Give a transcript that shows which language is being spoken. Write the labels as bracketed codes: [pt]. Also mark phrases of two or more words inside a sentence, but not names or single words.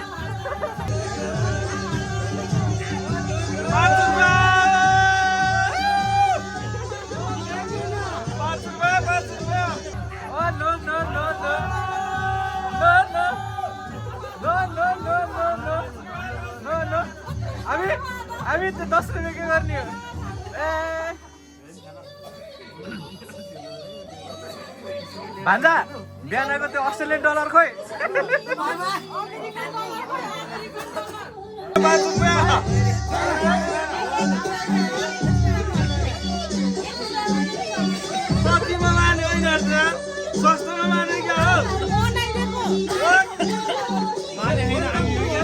[en] Oh, no, no, no, no. No, no. No, no, no, no, no. No, no. [ne] हामी त 10 रुपैयाँ के गर्ने हो ए भान्जा बिहान आएको त्यो [en] Australian dollar [ne] खोइ 5 रुपैयाँ कतिमा लाने होइन सस्तोमा लाने क्या हो माने होइन हामी